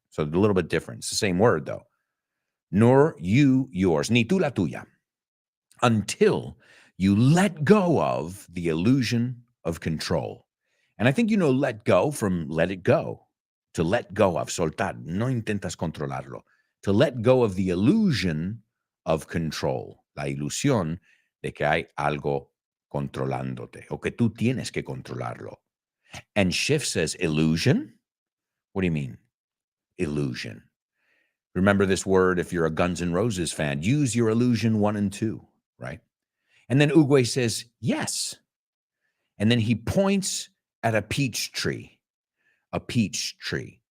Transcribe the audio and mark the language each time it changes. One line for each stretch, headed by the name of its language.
English: So a little bit different. It's the same word, though. Nor you yours,
Spanish: ni tú la tuya,
English: until you let go of the illusion of control. And I think you know let go from let it go. To let go of,
Spanish: soltar, no intentas controlarlo.
English: To let go of the illusion of control,
Spanish: la ilusión de que hay algo controlándote, o que tú tienes que controlarlo.
English: And Schiff says, illusion? What do you mean, illusion? Remember this word if you're a Guns N' Roses fan. Use your illusion 1 and 2, right? And then Uguay says, yes. And then he points at a peach tree. A peach tree.